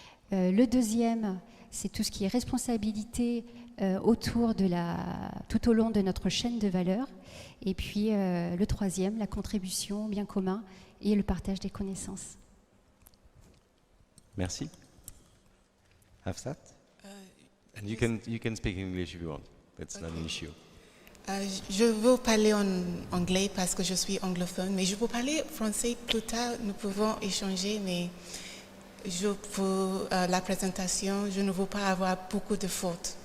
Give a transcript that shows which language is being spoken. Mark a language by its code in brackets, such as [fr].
[fr] Le deuxième, c'est tout ce qui est responsabilité tout au long de notre chaîne de valeur. Et puis le troisième, la contribution au bien commun et le partage des connaissances. Merci. Hafsat? [en] And you can speak English if you want. That's not an issue. [fr] Je veux parler en anglais parce que je suis anglophone, mais je peux parler français plus tard. Nous pouvons échanger, mais pour la présentation, je ne veux pas avoir beaucoup de fautes.